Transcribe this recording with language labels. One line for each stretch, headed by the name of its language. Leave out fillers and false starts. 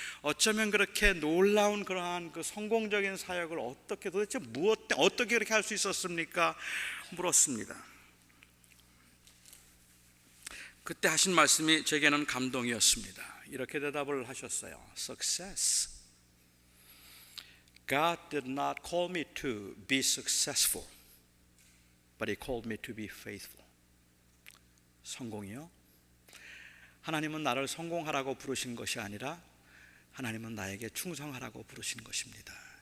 Korean: 어쩌면 그렇게 놀라운 그러한 그 성공적인 사역을 어떻게 그렇게 할 수 있었습니까? 물었습니다. 그때 하신 말씀이 제게는 감동이었습니다. 이렇게 대답을 하셨어요.
English: Success. God did not call me to be successful. But He called me to be faithful.
Korean: 성공이요? 하나님은 나를 성공하라고 부르신 것이 아니라 하나님은 나에게 충성하라고 부르신 것입니다.